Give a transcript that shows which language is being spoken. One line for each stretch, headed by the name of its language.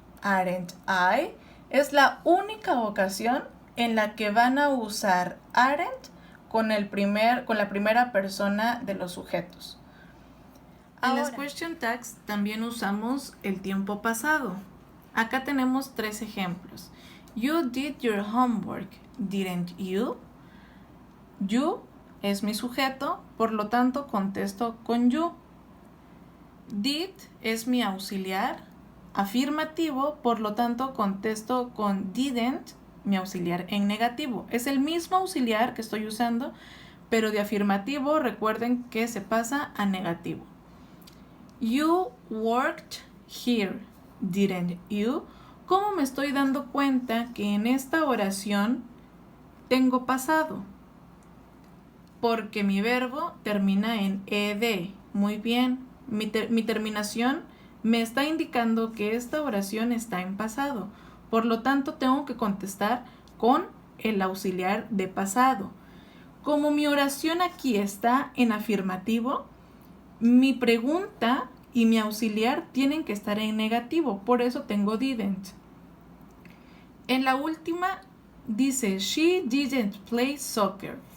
English: Aren't I?
Spanish: Es la única ocasión en la que van a usar aren't con la primera persona de los sujetos. En las question tags también usamos el tiempo pasado. Acá tenemos 3 ejemplos.
English: You did your homework, didn't you?
Spanish: You es mi sujeto, por lo tanto contesto con you. Did es mi auxiliar, afirmativo, por lo tanto contesto con didn't, mi auxiliar en negativo. Es el mismo auxiliar que estoy usando, pero de afirmativo recuerden que se pasa a negativo.
English: You worked here, didn't you?
Spanish: ¿Cómo me estoy dando cuenta que en esta oración tengo pasado? Porque mi verbo termina en ed. Muy bien. Mi terminación me está indicando que esta oración está en pasado. Por lo tanto, tengo que contestar con el auxiliar de pasado. Como mi oración aquí está en afirmativo, mi pregunta y mi auxiliar tienen que estar en negativo. Por eso tengo didn't. En la última dice,
English: she didn't play soccer.